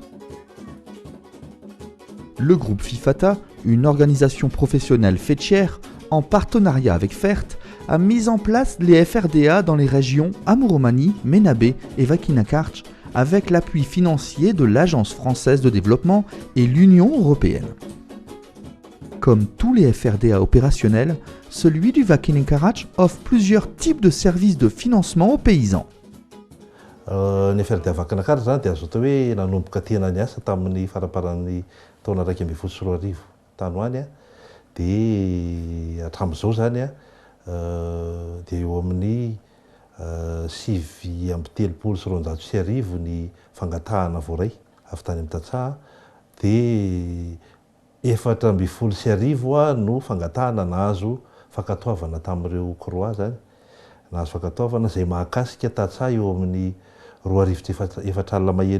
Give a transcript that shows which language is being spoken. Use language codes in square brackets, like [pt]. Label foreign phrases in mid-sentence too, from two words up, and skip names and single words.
[fr] Le groupe FIFATA, une organisation professionnelle faîtière, en partenariat avec FERT, a mis en place les FRDA dans les régions Amuromani, Menabe et Vakinakarch avec l'appui financier de l'Agence française de développement et l'Union européenne. Comme tous les FRDA opérationnels, celui du Vakinakarach offre plusieurs types de services de financement aux paysans. [mg] Ny FRDA Vakinakarach zany dia azo atao hoe nanomboka tena niasa tamin'ny faraparan'ny taona 2024 tany hoany a, dia hatramin'izao zany a, dia eo amin'ny 7,3 ny fangatahana voaray avy tany amin'ny tantsaha, dia 4,9 no fangatahana nahazo fankatoavana tamin'ireo Croix zany, nahazo fankatoavana izay mahakasika tantsaha eo amin'ny 2,4 alina mahery eo.